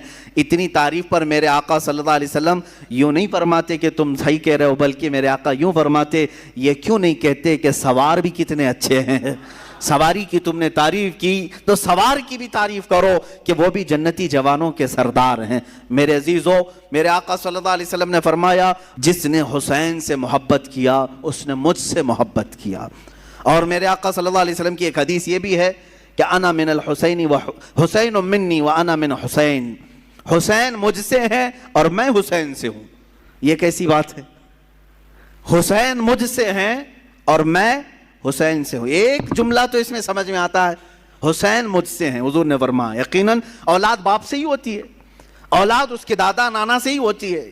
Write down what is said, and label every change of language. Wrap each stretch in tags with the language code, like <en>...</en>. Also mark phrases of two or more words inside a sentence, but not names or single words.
<ur>اتنی تعریف پر میرے آقا</ur> <ar>صلی اللہ علیہ وسلم</ar> <ur>یوں نہیں فرماتے کہ تم صحیح کہہ رہے ہو، بلکہ میرے آقا یوں فرماتے، یہ کیوں نہیں کہتے کہ سوار بھی کتنے اچھے ہیں، سواری کی تم نے تعریف کی تو سوار کی بھی تعریف کرو کہ وہ بھی جنتی جوانوں کے سردار ہیں۔ میرے عزیزو، میرے آقا</ur> <ar>صلی اللہ علیہ وسلم</ar> <ur>نے فرمایا، جس نے حسین سے محبت کیا اس نے مجھ سے محبت کیا۔ اور میرے آقا</ur> <ar>صلی اللہ علیہ وسلم</ar> <ur>کی ایک حدیث یہ بھی ہے کہ</ur> <ar>انا من الحسین و حسین منی و انا من حسین،</ar> <ur>حسین مجھ سے ہے اور میں حسین سے ہوں۔ یہ کیسی بات ہے؟ حسین مجھ سے ہیں اور میں حسین سے ہوں۔ ایک جملہ تو اس میں سمجھ میں آتا ہے، حسین مجھ سے ہیں۔ حضور نے فرمایا یقیناً اولاد باپ سے ہی ہوتی ہے، اولاد اس کے دادا نانا سے ہی ہوتی ہے۔</ur>